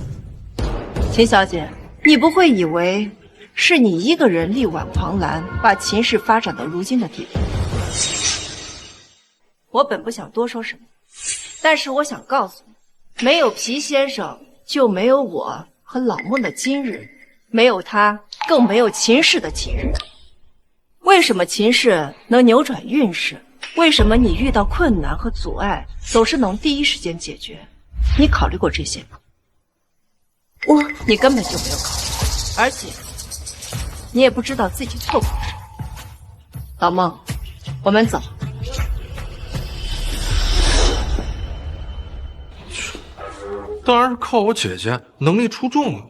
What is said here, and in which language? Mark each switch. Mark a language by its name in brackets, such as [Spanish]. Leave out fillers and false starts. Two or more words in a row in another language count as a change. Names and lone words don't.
[Chinese] 秦小姐，你不會以為是你一個人力挽狂瀾，把秦氏發展到如今的地步？我本不想多說什麼，但是我想告訴你，沒有皮先生，就沒有我和老孟的今日，沒有他，更沒有秦氏的今日。為什麼秦氏能扭轉運勢？為什麼你遇到困難和阻礙總是能第一時間解決？你考慮過這些嗎？你根本就沒有考慮，而且你也不知道自己錯過了什麼。老孟，我們走。當然是靠我姐姐能力出眾了。